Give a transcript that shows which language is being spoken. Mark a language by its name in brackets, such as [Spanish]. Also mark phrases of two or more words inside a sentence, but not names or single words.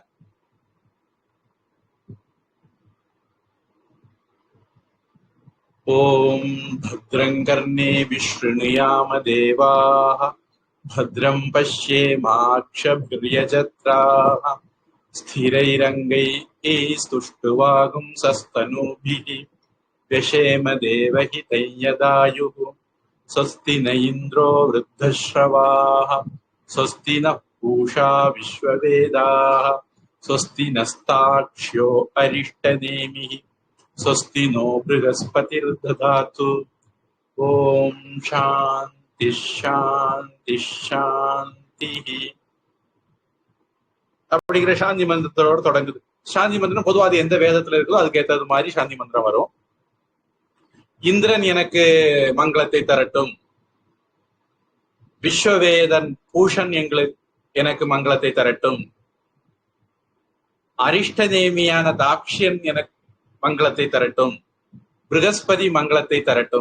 [Sanskrit] ॐ भद्रं कर्णेभिः शृणुयाम देवाः भद्रम् पश्येमाक्षभिर्यजत्राः स्थिरैरङ्गैः स्तुष्टुवांसस्तनूभिः व्यशेम देवहितं यदायुः स्वस्ति न इन्द्रो वृद्धश्रवाः स्वस्ति नः पूषा विश्ववेदाः स्वस्ति नस्ताक्ष्यो अरिष्टनेमिः स्वस्ति नो बृहस्पतिर्दधातु। ओम शांति शांति शांति [Tamil] அப்படிங்கிற சாந்தி மந்திரத்தோட தொடங்குது. சாந்தி மந்திரம் பொதுவாக அது எந்த வேதத்துல இருக்கோ அதுக்கு ஏற்றது மாதிரி சாந்தி மந்திரம் வரும். இந்திரன் எனக்கு மங்களத்தை தரட்டும், விஸ்வவேதன் பூஷன் எனக்கு மங்களத்தை தரட்டும், அரிஷ்டநேமியான தாக்ஷியன் எனக்கு மங்களத்தை தரட்டும், பிருகஸ்பதி மங்களத்தை தரட்டும்.